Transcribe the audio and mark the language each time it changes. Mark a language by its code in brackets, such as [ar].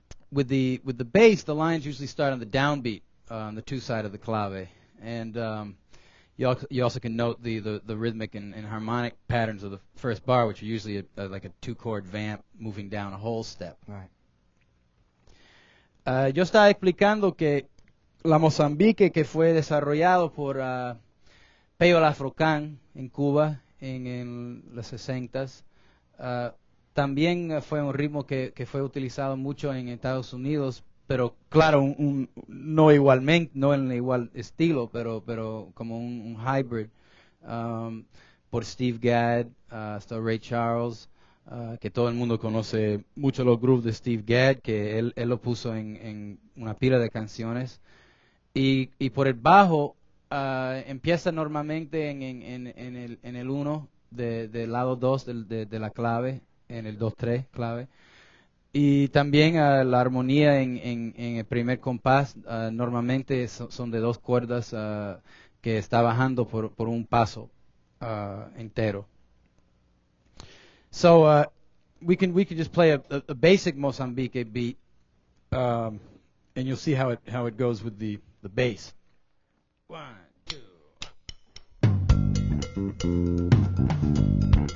[en] With the bass, the lines usually start on the downbeat on the two side of the clave, and you also can note the rhythmic and harmonic patterns of the first bar, which are usually like a two-chord vamp moving down a whole step. Right. [es] Yo estaba explicando que la Mozambique, que fue desarrollado por Peo Afrocan en Cuba en los 60s, también fue un ritmo que fue utilizado mucho en Estados Unidos, pero claro, no igualmente, no en igual estilo, pero como un hybrid, por Steve Gadd, hasta Ray Charles, que todo el mundo conoce mucho los grooves de Steve Gadd, que él lo puso en una pila de canciones, y por el bajo empieza normalmente en el 1 del lado 2 de la clave, en el 2-3 clave, y también la armonía en el primer compás normalmente son de 2 cuerdas que está bajando por un paso entero. [en] So we can just play a basic Mozambique beat, and you'll see how it goes with the bass. 1, 2.